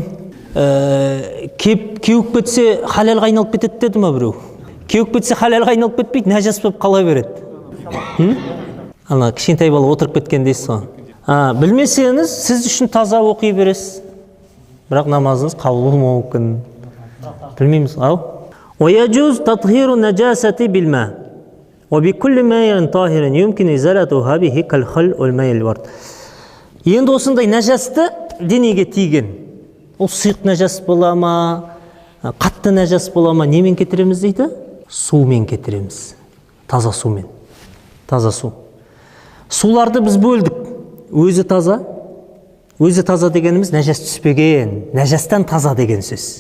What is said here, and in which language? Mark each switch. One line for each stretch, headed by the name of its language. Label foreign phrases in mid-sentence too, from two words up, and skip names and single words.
Kazakh: Кеуіп кетсе халалға айналып кетеді деді ма біреу? Кеуіп кетсе халалға айналып кетпейді, нәжас болып қала береді. Ана кішкентай бала отырып кеткен дейсіз ғой. Білмесеңіз, сіз үшін таза оқи бересіз. Бірақ намазыңыз қабыл болмауы мүмкін. Білмейміз, ау?
Arabic: ويجوز تطهير النجاسة بالماء وبكل ماء طاهر يمكن إزالتها به كالخل والماء الورد.
Kazakh: Енді осындай нәжасты денеге тиген. Ол сұйық нәжас бола ма, қатты нәжас бола ма, немен кетіреміз дейді? Сумен кетіреміз. Таза сумен. Таза су. Суларды біз бөлдік. Өзі таза дегеніміз нәжас түспеген, нәжастан таза деген сөз.